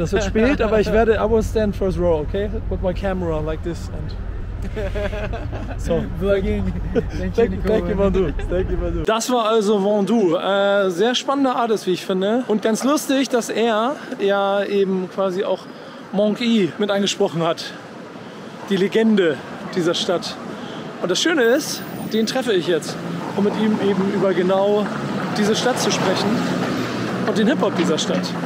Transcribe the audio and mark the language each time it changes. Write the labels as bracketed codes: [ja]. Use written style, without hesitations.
[de] Das wird spät, aber [en] I will stand first row, okay? With my camera like this and so. Vlogging. Thank you, [de] Vendou. Das war also Vendou. Sehr spannender Artist, wie ich finde. Und ganz lustig, dass er ja eben quasi auch Monk.E mit angesprochen hat. Die Legende dieser Stadt. Und das Schöne ist, den treffe ich jetzt, um mit ihm eben über genau diese Stadt zu sprechen und den Hip-Hop dieser Stadt.